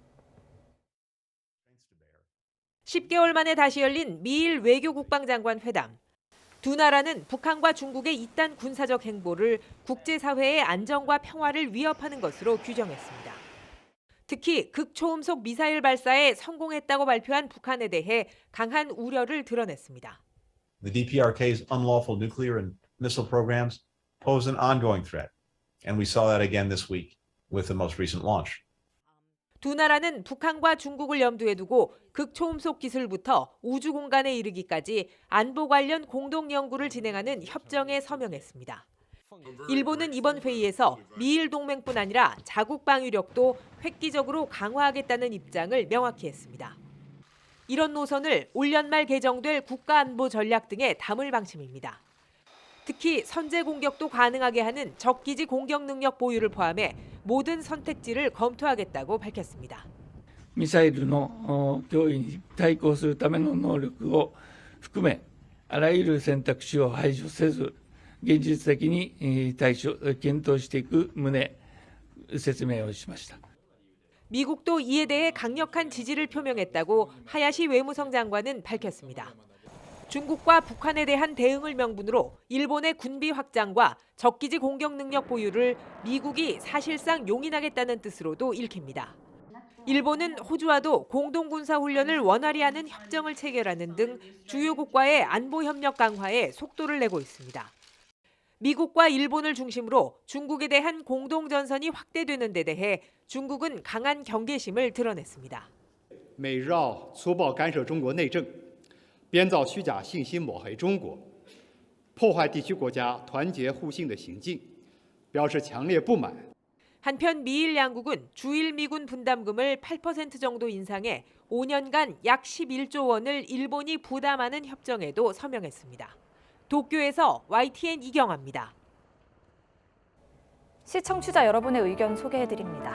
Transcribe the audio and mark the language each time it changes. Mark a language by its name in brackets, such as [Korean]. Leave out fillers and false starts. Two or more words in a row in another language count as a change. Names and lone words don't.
[Korean] 10개월 만에 다시 열린 미일 외교국방장관 회담. 두 나라는 북한과 중국의 이딴 군사적 행보를 국제사회의 안정과 평화를 위협하는 것으로 규정했습니다. 특히 극초음속 미사일 발사에 성공했다고 발표한 북한에 대해 강한 우려를 드러냈습니다. [English] The DPRK's unlawful nuclear and missile programs pose an ongoing threat, and we saw that again this week with the most recent launch. [Korean] 두 나라는 북한과 중국을 염두에 두고 극초음속 기술부터 우주 공간에 이르기까지 안보 관련 공동 연구를 진행하는 협정에 서명했습니다. 일본은 이번 회의에서 미일 동맹뿐 아니라 자국 방위력도 획기적으로 강화하겠다는 입장을 명확히 했습니다. 이런 노선을 올 연말 개정될 국가안보 전략 등에 담을 방침입니다. 특히 선제 공격도 가능하게 하는 적기지 공격 능력 보유를 포함해 모든 선택지를 검토하겠다고 밝혔습니다. [Japanese] ミサイルの脅威に対抗するための能力を含めあらゆる選択肢を排除せず現実的に検討していく旨説明をしました。 [Korean] 미국도 이에 대해 강력한 지지를 표명했다고 하야시 외무성 장관은 밝혔습니다. 중국과 북한에 대한 대응을 명분으로 일본의 군비 확장과 적기지 공격 능력 보유를 미국이 사실상 용인하겠다는 뜻으로도 읽힙니다. 일본은 호주와도 공동군사훈련을 원활히 하는 협정을 체결하는 등 주요국과의 안보협력 강화에 속도를 내고 있습니다. 미국과 일본을 중심으로 중국에 대한 공동전선이 확대되는 데 대해 중국은 강한 경계심을 드러냈습니다. [Chinese] 美绕粗暴干涉中国内政 编造虚假信息抹黑中国，破坏地区国家团结互信的行径，表示强烈不满。 [Korean] 한편 미일 양국은 주일 미군 분담금을 8% 정도 인상해 5년간 약 11조 원을 일본이 부담하는 협정에도 서명했습니다. 도쿄에서 YTN 이경아입니다. 시청취자 여러분의 의견 소개해드립니다.